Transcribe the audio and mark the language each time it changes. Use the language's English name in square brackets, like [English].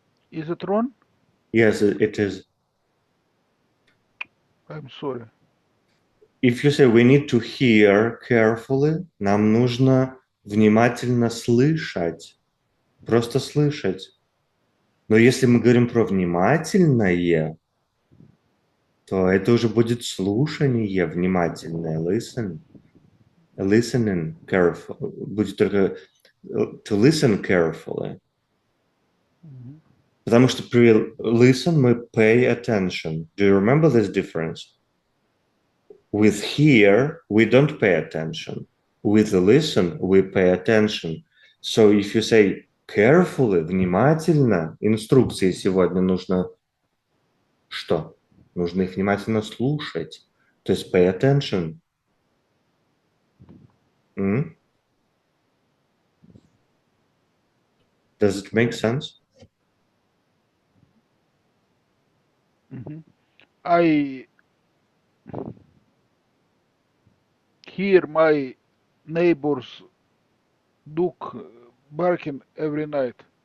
[English] Is it wrong? Yes, it is. I'm sorry. If you say we need to hear carefully, [Russian] нам нужно внимательно слышать. Просто слышать. Но если мы говорим про внимательное, то это уже будет слушание внимательное. [English] Listening careful. [Russian] Будет только [English] to listen carefully. [Russian] Потому что при listen мы pay attention. [English] Do you remember this difference? With hear, we don't pay attention. With listen, we pay attention. So if you say carefully, [Russian] внимательно, инструкции сегодня нужно что? Нужно их внимательно слушать. То есть pay attention. [English] Does it make sense? I hear my neighbor's dog barking every night.